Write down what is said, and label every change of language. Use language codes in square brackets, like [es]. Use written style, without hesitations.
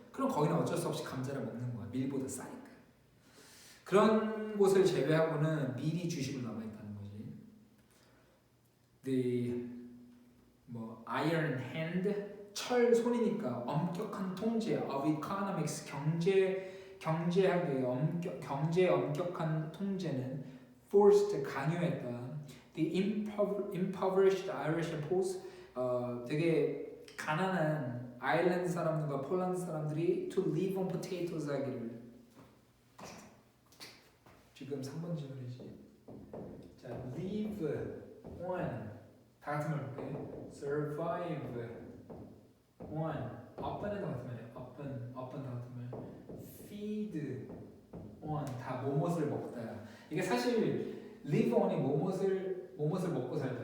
[ko] 그럼 거기는 어쩔 수 없이 감자를 먹는 거야. 밀보다 싸니까. 그런 곳을 제외하고는 밀이 주식으로 남아 있다는 거지. [en] The iron hand [ko] 철 손이니까 엄격한 통제 [en] of economics [ko] 경제학의 엄격한 통제는 [en] forced [ko] 강요했다. [en] The impoverished Irish Poles [ko] 되게 가난한 아일랜드 사람들과 폴란드 사람들이 [en] to live on potatoes [ko] 하기를. 지금 3번 질문이지. 자, live on 다 같은 말 볼게. survive on up은 다 같은 말이야. up은 다 같은 말. feed on 다 무엇을 먹다. 이게 사실 live on이 무엇을 먹고 살다.